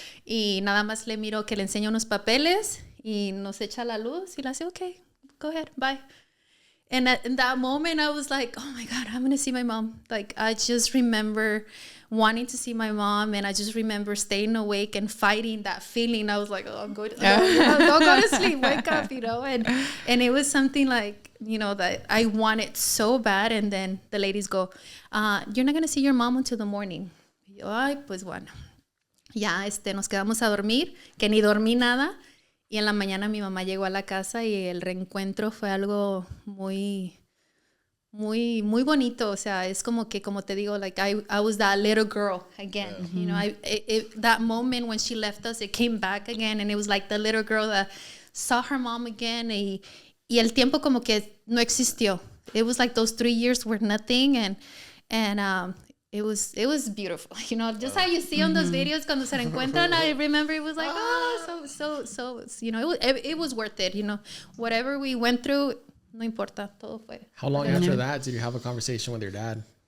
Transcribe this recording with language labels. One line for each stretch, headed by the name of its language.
Spanish: Y nada más le miro que le enseña unos papeles y nos echa la luz. Y le hace,
English: okay, go ahead, bye. And in that moment, I was like, oh my God, I'm going to see my mom. Like, I just remember wanting to see my mom. And I just remember staying awake and fighting that feeling. I was like, oh, I'm going to go to sleep, wake up, you know. And it was something like, you know, that I wanted so bad. And then the ladies go, you're not going to see your mom until the morning.
Spanish: Y yo, ay, pues bueno. Ya, nos quedamos a dormir, que ni dormí nada. Y en la mañana mi mamá llegó a la casa y el reencuentro fue algo muy, muy, muy bonito. O sea, es como que, como te digo,
English: like I was that little girl again. Yeah. You know, that moment when she left us, it came back again. And it was like the little girl that saw her mom again.
Spanish: Y el tiempo como que no existió.
English: It was like those 3 years were nothing. And it was beautiful. You know, just how you see on those videos
Spanish: cuando se reencuentran.
English: I remember it was like, so you know, it was worth it. You know, whatever we went through,
Spanish: no importa, todo fue.
English: How long after that did you have a conversation with your dad?